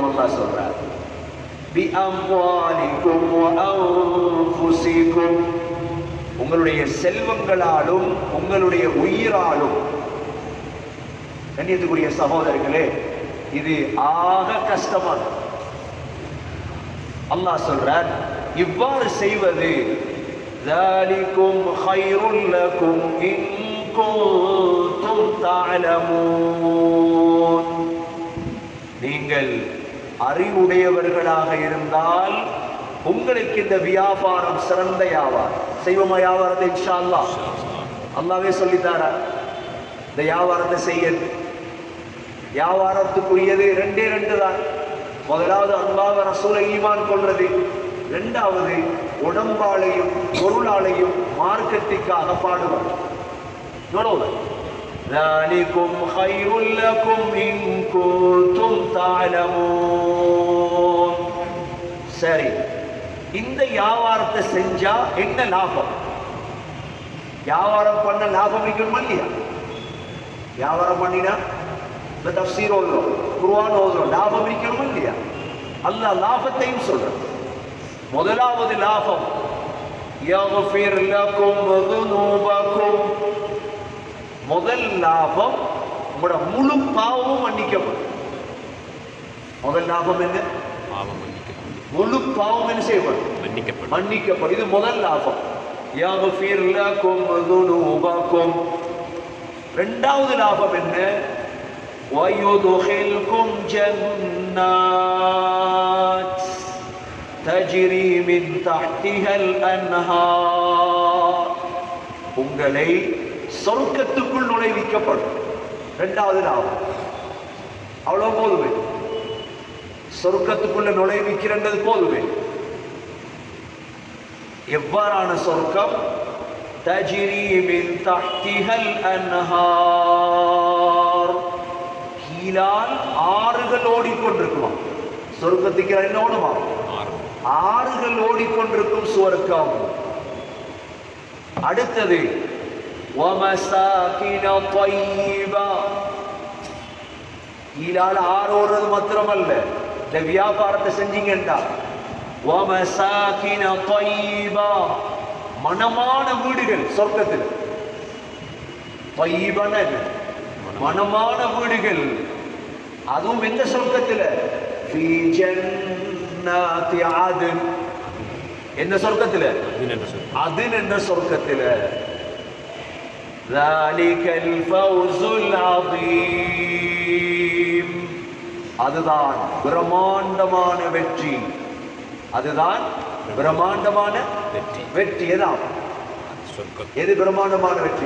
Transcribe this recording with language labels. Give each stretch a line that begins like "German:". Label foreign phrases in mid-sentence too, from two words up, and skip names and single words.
Tamil: அல்லாஹ் சொல்றார்
Arabic: بأموالكم وأنفسكم,
Tamil: உங்களுடைய செல்வங்களாலும் உங்களுடைய உயிராலும். கண்ணியத்துக்குரிய சகோதரர்களே, இது ஆக கஷ்டமான. அல்லாஹ் சொல்றார், இவ்வாறு செய்வது
Arabic: ذَلِكُمْ خَيْرٌ لَكُمْ إِن كُنتُمْ تَعْلَمُونَ,
Tamil: நீங்கள் அறிவுடையவர்களாக இருந்தால் உங்களுக்கு இந்த வியாபாரம் சிறந்த வியாபாரம். செய்வோமா வியாபாரத்தை?
Arabic: إن شاء الله.
Tamil: அல்லாஹ்வே சொல்லித்தாரா இந்த வியாபாரத்தை செய்ய. வியாபாரத்துக்குரியது ரெண்டே ரெண்டு தான். முதலாவது அல்லாஹ் ரசூலை ஈமான் கொள்றது. இரண்டாவது உடம்பாளையும் பொருளாளையும் மார்க்கெட்டிற்காக பாடுவார்.
Arabic: ذَلِكُمْ خَيْرٌ لَكُمْ إِن كُنتُمْ تَعْلَمُونَ.
Tamil: சரி, இந்த வியாபாரத்தை செஞ்சா என்ன லாபம்? வியாபாரம் பண்ண லாபம் இருக்கணுமா இல்லையா? வியாபாரம் பண்ணினா இந்த தஃப்சீர் ஓதுறோம், குர்ஆன் ஓதுறோம், லாபம் இருக்கணுமா இல்லையா? அல்லாஹ் லாபத்தையும் சொல்றான். முதலாவது லாபம்
Arabic: يَغْفِرْ لَكُمْ ذُنُوبَكُمْ,
Tamil: முதல் லாபம் உங்களோட முழு பாவமும் மன்னிக்கப்படும். முதல் லாபம் என்ன? முழு பாவம் என்ன செய்யப்படும்? மன்னிக்கப்படும். இது முதல் லாபம்.
Arabic: يَغْفِرْ لَكُمْ ذُنُوبَكُمْ.
Tamil: இரண்டாவது லாபம் என்ன?
Arabic: وَيُدْخِلْكُمْ جَنَّاتٍ تَجْرِي مِنْ تَحْتِهَا الْأَنْهَارُ,
Tamil: உங்களை சொர்க்கத்துக்குள் நுழைவிக்கப்படும். இரண்டாவது லாபம். அவ்வளவு போதுமே. சொர்க்கத்துக்குள்ள நுழைவிக்கிறது போதுமே. எவ்வாறான சொர்க்கம்?
Arabic: تجري من تحتها الأنهار,
Tamil: கீழால் ஆறுகள் ஓடிக்கொண்டிருக்குமா. சொர்க்கத்துக்கு என்ன ஓடுமா? ஆறுகள் ஓடிக்கொண்டிருக்கும் சொர்க்கம்.
Arabic: அடுத்தது وَمَسَاكِنَ طَيِّبَةً,
Tamil: கீழால் ஆறு ஓடுறது மாத்திரமல்ல, இந்த வியாபாரத்தை செஞ்சீங்கன்றா
Arabic: وَمَسَاكِنَ طَيِّبَةً,
Tamil: மனமான வீடுகள் சொர்க்கத்தில். طيبன மனமான வீடுகள். அதுவும் எந்த சொர்க்கத்தில்?
Arabic: في جنات عدن,
Tamil: எந்த சொர்க்கத்தில்? அதன் என்ற சொர்க்கத்தில்.
Arabic: ذلك الفوز العظيم,
Tamil: அதுதான் பிரம்மாண்டமான வெற்றி. அதுதான் பிரம்மாண்டமான வெற்றி. எது பிரம்மாண்டமான வெற்றி?